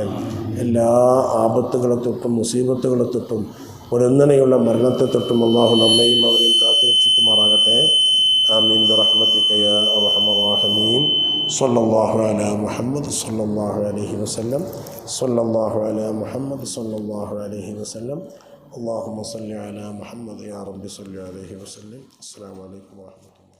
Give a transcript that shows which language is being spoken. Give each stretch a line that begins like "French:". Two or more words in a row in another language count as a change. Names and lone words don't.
Malayalam: എല്ലാ ആപത്തുകളെ തൊട്ടും മുസീബത്തുകളെ തൊട്ടും ഒരൊന്നനെയുള്ള മരണത്തെ തൊട്ടും അള്ളാഹു നമ്മയും അവരെയും കാത്തുരക്ഷിക്കുമാറാകട്ടെ.
Arabic: آمين برحمتك يا أرحم الراحمين. صلى الله على محمد صلى الله عليه وسلم. صلى الله على محمد صلى الله عليه وسلم. اللهم صل على محمد يا رب صل عليه وسلم. السلام عليكم ورحمة الله.